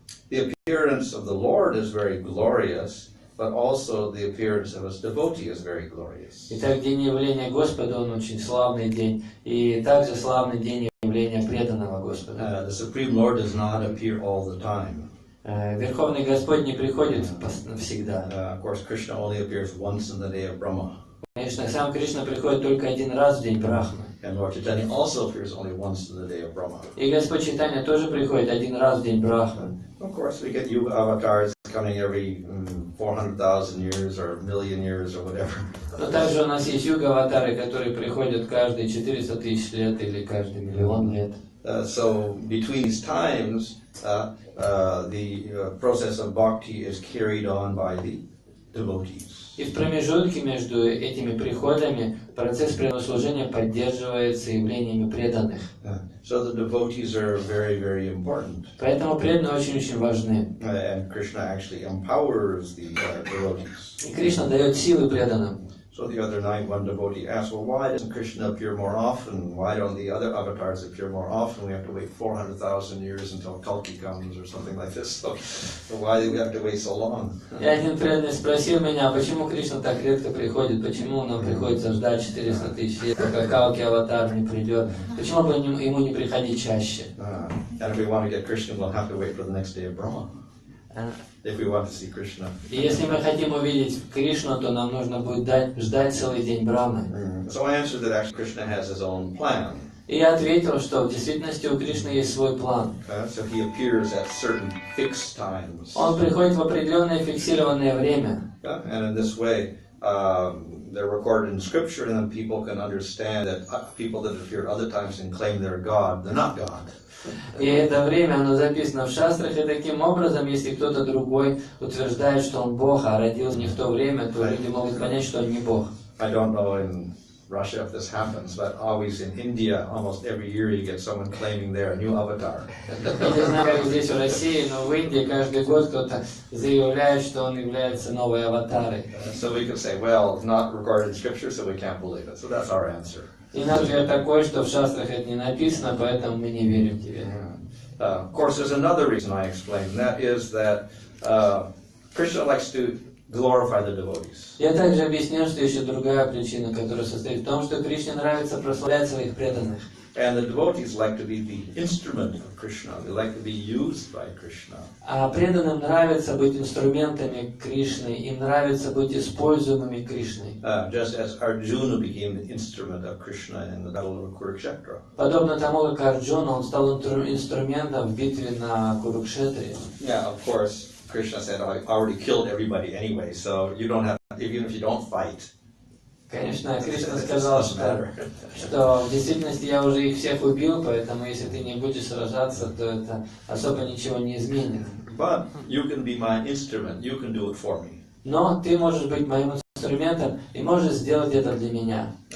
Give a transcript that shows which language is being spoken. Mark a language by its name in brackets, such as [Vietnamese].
[English] The appearance of the Lord is very glorious, but also the appearance of his devotee is very glorious. [Russian] Итак, день явления Господа, он очень славный день. И также славный день явления преданного Господа. [English] The Supreme Lord does not appear all the time. [Russian] Верховный Господь не приходит всегда. [English] Of course, Krishna only appears once in the day of Brahma. [Russian] Конечно, сам Кришна приходит только один раз в день Брахмы. [English] And Lord Chaitanya also appears only once in the day of Brahma. [Russian] И Господь Чайтанья тоже приходит один раз в день Брахмы. [English] Of course, we get Yuga avatars coming every 400,000 years or a million years or whatever. [Russian] Но также у нас есть юга-аватары, которые приходят каждые 400 тысяч лет или каждый миллион лет. [English] So between these times, the process of bhakti is carried on by the devotees. [Russian] И в промежутке между этими приходами процесс преданнослужения поддерживается явлениями преданных. [English] So the devotees are very, very important. [Russian] Поэтому преданные очень-очень важны. [English] And Krishna actually empowers the devotees. [Russian] И Кришна дает силы преданным. [English] So the other night, one devotee asked, well, why doesn't Krishna appear more often? Why don't the other avatars appear more often? We have to wait 400,000 years until Kalki comes or something like this. So why do we have to wait so long? [Russian] И один преданный спросил меня, почему Кришна так редко приходит, почему нам приходится ждать 400 тысяч лет, пока Калки аватар не придет, почему бы ему не приходить чаще? [English] And if we want to get Krishna, we'll have to wait for the next day of Brahma. If we want to see Krishna. [Russian] И если мы хотим увидеть Кришну, то нам нужно будет ждать целый день Брахмы. [English] So I answered that actually Krishna has his own plan. [Russian] И я ответил, что в действительности у Кришны есть свой план. [English] So he appears at certain fixed times. [Russian] Он приходит в определенное фиксированное время. [English] And in this way, they're recorded in scripture, and then people can understand that people that appear other times and claim they're God, they're not God. [Russian] И это время, оно записано в шастрах, и таким образом, если кто-то другой утверждает, что он Бог, а родился не в то время, то люди могут понять, что он не Бог. [English] I don't know in Russia if this happens, but always in India, almost every year you get someone claiming they're a new avatar. [Russian] Я не знаю, как здесь в России, но в Индии каждый год кто-то заявляет, что он является новой аватарой. [English] So we could say, well, it's not recorded in scripture, so we can't believe it. So that's our answer. [Russian] И наш ответ такой, что в шастрах это не написано, поэтому мы не верим тебе. [English] Of course, there's another reason I explained, and that is that Krishna likes to glorify the devotees. [Russian] Я также объяснил, что еще другая причина, которая состоит в том, что Кришне нравится прославлять своих преданных. [English] And the devotees like to be the instrument of Krishna. They like to be used by Krishna. [Russian] А преданным нравится быть инструментами Кришны, им нравится быть используемыми Кришной. [English] Just as Arjuna became the instrument of Krishna in the battle of Kurukshetra. [Russian] Подобно тому, как Арджуна, он стал инструментом в битве на Курукшетре. [English] Yeah, of course, Krishna said, I already killed everybody anyway, so you don't have, even if you don't fight. [Russian] Конечно, Кришна сказал, что в действительности я уже их всех убил, поэтому если ты не будешь сражаться, то это особо ничего не изменит. [English] But you can be my instrument, you can do it for me. [Russian] Но ты можешь быть моим инструментом и можешь сделать это для меня.